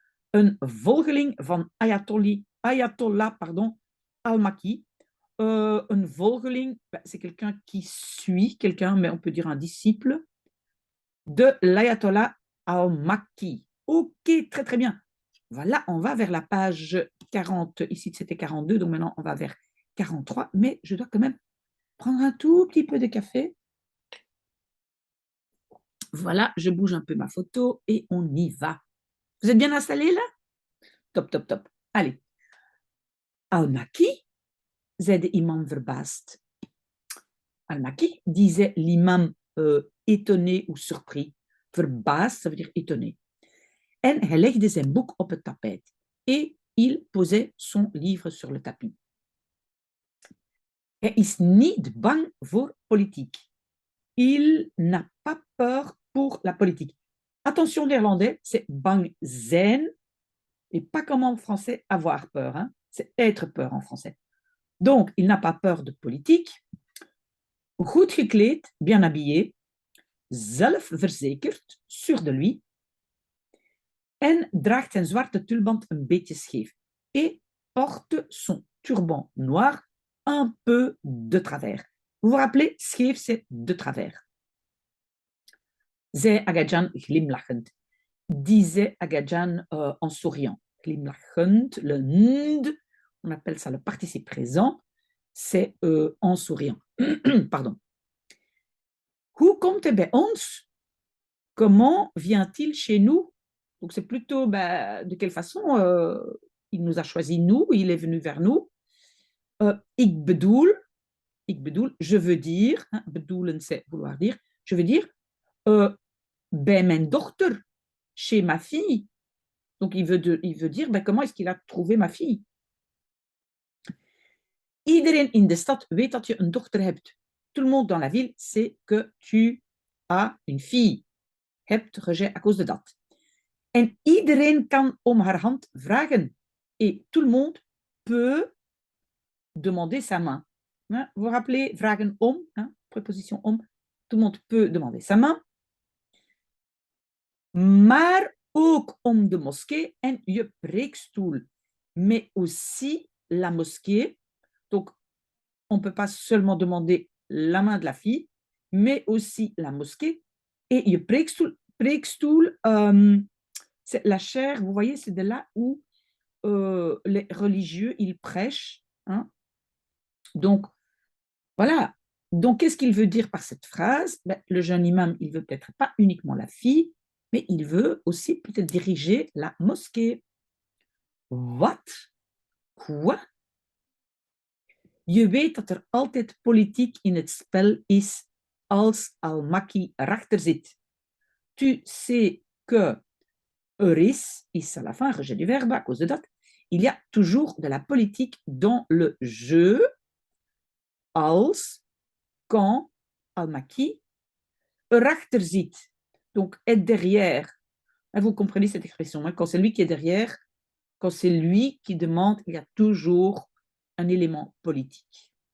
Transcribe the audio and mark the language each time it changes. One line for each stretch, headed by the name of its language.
Dutch: Een volgeling van Ayatollah Al-Makki.
French: Un volgeling, c'est quelqu'un qui suit quelqu'un, mais on peut dire un disciple de l'Ayatollah Al-Makki. Ok, très très bien. Voilà, on va vers la page 40. Ici, c'était 42, donc maintenant, on va vers 43. Mais je dois quand même prendre un tout petit peu de café. Voilà, je bouge un peu ma photo et on y va. Vous êtes bien installés là? Top, top, top. Allez. Al-Makki,
Dutch: zei de imam verbaasd.
French: Al-Makki, disait l'imam étonné ou surpris. Verbaasd, ça veut dire étonné.
Dutch: En hij legde zijn boek op het tapijt.
French: Et il posait son livre sur le tapis.
Dutch: Hij is niet bang voor politiek.
French: Il n'a pas peur pour la politique. Attention, néerlandais, c'est
Dutch: bang zijn,
French: et pas comme en français, avoir peur. Hein? C'est être peur en français. Donc, il n'a pas peur de politique.
Dutch: Goed gekleed,
French: bien habillé,
Dutch: zelfverzekerd,
French: sûr de lui,
Dutch: en draagt zijn zwarte tulband een beetje scheef.
French: Et porte son turban noir un peu de travers. Vous vous rappelez, scheef, c'est de travers.
Dutch: Zei Agajan glimlachend.
French: Disait Agajan en souriant. Glimlachend, le nd, on appelle ça le participe présent, c'est en souriant. Pardon.
Dutch: Hoe komt hij bij ons?
French: Comment vient-il chez nous? Donc c'est plutôt de quelle façon il nous a choisi nous, il est venu vers nous.
Dutch: Ik bedoel,
French: je veux dire, bedoelen c'est vouloir dire, je veux dire,
Dutch: bij mijn dochter,
French: chez ma fille. Donc il veut dire, comment est-ce qu'il a trouvé ma fille?
Dutch: Iedereen in de stad weet dat je een dochter hebt.
French: Tout le monde dans la ville sait que tu as une fille. Hebt, rejet, à cause de dat.
Dutch: En iedereen kan om haar hand vragen.
French: Et tout le monde peut demander sa main. Vous vous rappelez, vragen om, préposition om. Tout le monde peut demander sa main.
Dutch: maar ook om de moskee en je preekstoel,
French: mais aussi la mosquée. Donc, on ne peut pas seulement demander la main de la fille, mais aussi la mosquée. Et je preekstoel, c'est la chair, vous voyez, c'est de là où les religieux, ils prêchent. Hein. Donc, voilà. Donc, qu'est-ce qu'il veut dire par cette phrase? Ben, le jeune imam, il veut peut-être pas uniquement la fille, mais il veut aussi peut-être diriger la mosquée.
Dutch: Wat? Quoi? Je weet dat er altijd politiek in het spel is als Al-Makki erachter zit.
French: Tu sais que er is à la fin, rejet du verbe, à cause de dat. Il y a toujours de la politique dans le jeu als, quand Al-Makki
Dutch: erachter zit.
French: Donc, être derrière. Vous comprenez cette expression, hein? Quand c'est lui qui est derrière, quand c'est lui qui demande, il y a toujours un élément politique.